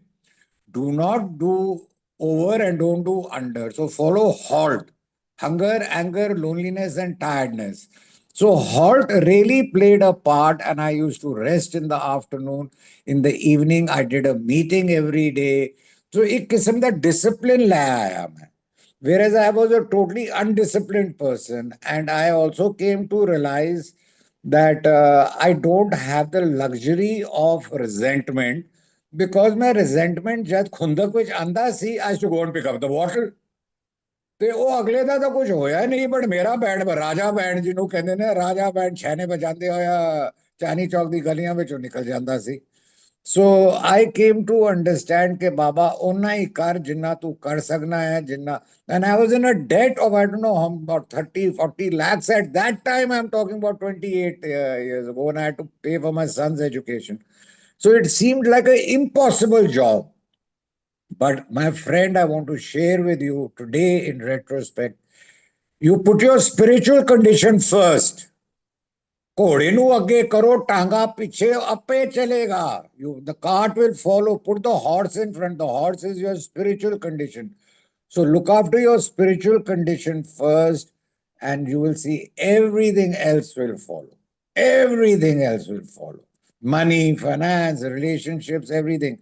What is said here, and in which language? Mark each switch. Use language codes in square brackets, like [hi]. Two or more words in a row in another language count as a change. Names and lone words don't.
[en] Do not do over and don't do under. So follow HALT, hunger, anger, loneliness, and tiredness. So HALT really played a part, and I used to rest in the afternoon. In the evening, I did a meeting every day. [hi] So एक किस्म का discipline ले आया मैं. [en] Whereas I was a totally undisciplined person, and I also came to realize that I don't have the luxury of resentment, because my resentment [pa] ਜਦ ਖੁੰਦਕ ਵਿੱਚ ਆਂਦਾ ਸੀ, [en] I used to go and pick up the bottle. [pa] ਤੇ ਉਹ ਅਗਲੇ ਦਾ ਤਾਂ ਕੁਝ ਹੋਇਆ ਨਹੀਂ, ਬਟ ਮੇਰਾ ਬੈਂਡ, ਰਾਜਾ ਬੈਂਡ ਜਿਹਨੂੰ ਕਹਿੰਦੇ ਨੇ, ਰਾਜਾ ਬੈਂਡ ਛੈਨੇ ਵਜਾਉਂਦੇ ਹੋਇਆ ਚਾਂਦਨੀ ਚੌਕ ਦੀ ਗਲੀਆਂ ਵਿੱਚੋਂ ਨਿਕਲ ਜਾਂਦਾ ਸੀ। [en] so I came to understand [pa] ਕਿ ਬਾਬਾ ਓਨਾ ਹੀ ਕਰ ਜਿੰਨਾ ਤੂੰ ਕਰ ਸਕਣਾ ਹੈ, ਜਿੰਨਾ। [en] and I was in a debt of, I don't know how, about 30-40 lakhs at that time. I'm talking about 28 years ago, when I had to pay for my son's education. So it seemed like an impossible job. But my friend, I want to share with you today in retrospect, you put your spiritual condition first. [pa] ਘੋੜੇ ਨੂੰ ਅੱਗੇ ਕਰੋ, ਟਾਂਗਾ ਪਿੱਛੇ, ਆਪੇ ਚਲੇਗਾ। [en] The cart will follow. Put the horse in front. The horse is your spiritual condition. So look after your spiritual condition first, and you will see everything else will follow. Everything else will follow. Money, finance, relationships, everything.